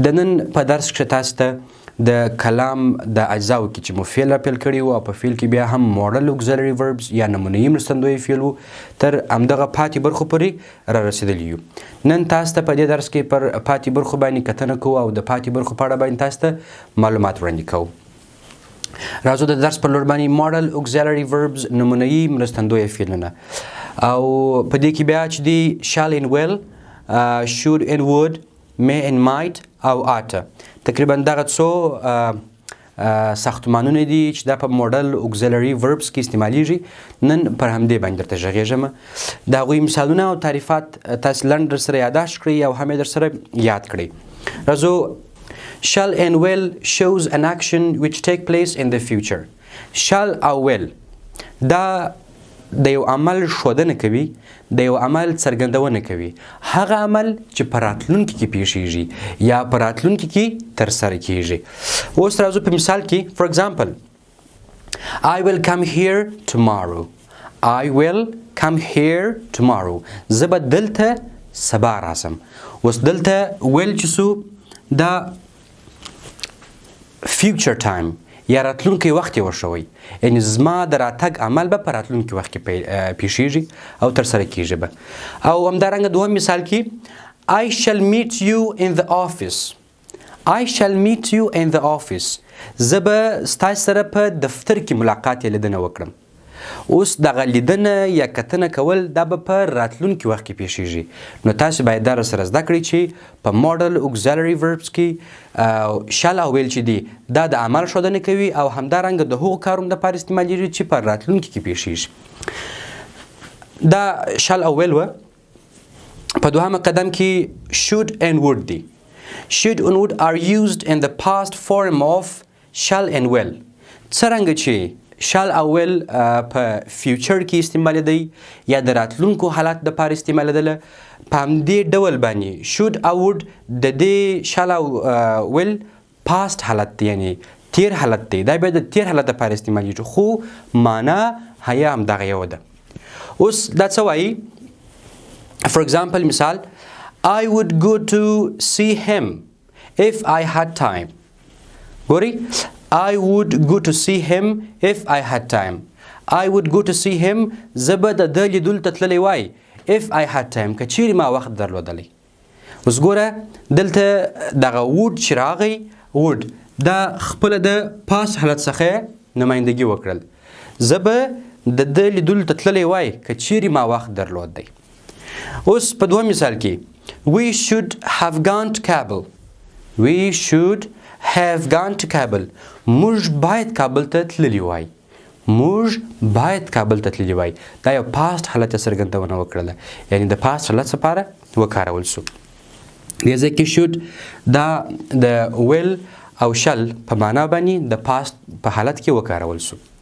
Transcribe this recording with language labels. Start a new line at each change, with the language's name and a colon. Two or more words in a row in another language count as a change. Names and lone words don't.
Pashto: د نن په درس کې تاسو ته د کلام د اجزاو کې چې مو فعل راپیل کړي وو او په فعل کې بیا هم
English: Modal Auxiliary Verbs
Pashto: یا نمونه‌یي مرستندویه فعل وو تر همدغه پاتې برخو پورې را رسېدلي یو. نن تاسو ته په دې درس کې پر پاتې برخو باندې کتنه کوو او د پاتې برخو په اړه باندې تاسو ته معلومات وړاندې کوو. راځو د درس پر لور باندې
English: Modal Auxiliary Verbs
Pashto: نمونه‌یي مرستندویه فعلونه او په دې کې بیا چې دی
English: shall and will، should and would، may and might
Pashto: او ought. تقریبا دغه څو ساختمانونه دي چې دا په
English: Modal Auxiliary Verbs
Pashto: کې استعمالیږي. نن پر همدې باندې درته غږېږم. د هغوی مثالونه او تعریفات تاسو لنډ درسره یاداشت کړئ او هم یې درسره یاد کړئ. راځو.
English: Shall and will shows an action which take place in the future.
Pashto: shall او will دا د یو عمل ښودنه کوي، د یو عمل څرګندونه کوي، هغه عمل چې په راتلونکي کې پیښیږي یا په راتلونکي کې ترسره کیږي. اوس راځو په مثال کې.
English: For example, I will come here tomorrow. I will come here tomorrow.
Pashto: زه به دلته سبا راسم. اوس دلته will چې سو دا
English: future time
Pashto: یا راتلونکی وخت یې ورشوی، یعنی زما د راتګ عمل به په راتلونکي وخت کې پیښیږي او ترسره کیږي به. او همدارنګه دوهم مثال کې
English: I shall meet you in the office. I shall meet you in the office.
Pashto: زه به ستاسو سره په دفتر کې ملاقات یا لیدنه وکړم. اوس دغه لیدنه یا کتنه کول دا به په راتلونکي وخت کې پیښیږي. نو تاسو باید دا سره زده کړئ چې په
English: Modal Auxiliary Verbs
Pashto: کې shall او will چې دی دا د عمل ښودنه کوي او همدارنګه د هغو کارونو دپاره استعمالیږي چې په راتلونکي کې پیښیږي. دا shall او will وه. په دوهمه قدم کې
English: should and would
Pashto: دی.
English: should and would are used in the past form of shall and will.
Pashto: څرنګه چې shall او will په فیوچر کې استعمالیدی یا د راتلونکو حالات دپاره استعمالیدله، په همدې ډول باندې should او would د دې shall او will past حالت دی، یعنی تیر حالت دی. دا بیا د تیر حالت دپاره استعمالیږي خو معنا حیا همدغه یوه ده. اوس دا څه وایي؟
English: For example مثال I would go to see him if I had time. ګورئ I would go to see him if I had time. I would go to see him.
Pashto: زه به د ده لیدلو ته تللی وای
English: if I had time،
Pashto: که چیرې ما وخت درلودلی. اوس ګوره دلته دغه would چې راغی would دا خپله د پاس حالت څخه نمایندګي وکړل. زه به د ده لیدلو ته تللی وای که چیرې ما وخت درلود دی. اوس په دوه مثال کې
English: we should have gone to Kabul. We should have gone to Kabul.
Pashto: موږ باید کابل ته تللی وای. موږ باید کابل ته تللی وای. دا یو پاست حالت څرګندونه وکړله، یعنی د پاست حالت لپاره وکارول شو. دې ځای کې should دا د will او shall په معنا باندې د پاست په حالت کې وکارول شو.